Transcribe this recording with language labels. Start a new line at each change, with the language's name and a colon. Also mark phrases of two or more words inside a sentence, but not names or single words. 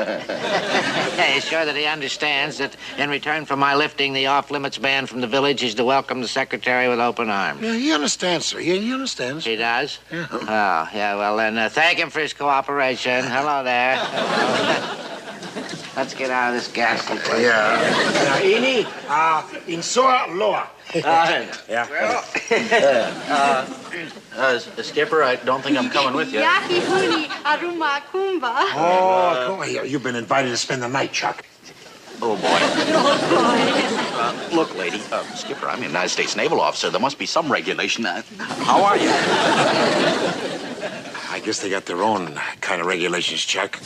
English: Are you sure that he understands that in return for my lifting the off-limits ban from the village, he's to welcome the secretary with open arms? Yeah, he understands, sir. He understands. He does? Yeah. Oh, yeah, well then, thank him for his cooperation. Hello there. Let's get out of this ghastly place. Yeah. Now, Ini, in soa loa. Yeah. Skipper, I don't think I'm coming with you. Yaki huni aruma kumba. Oh, come on. You've been invited to spend the night, Chuck. Oh, boy. Look, lady, Skipper, I'm a United States naval officer. There must be some regulation. How are you? I guess they got their own kind of regulations, Chuck.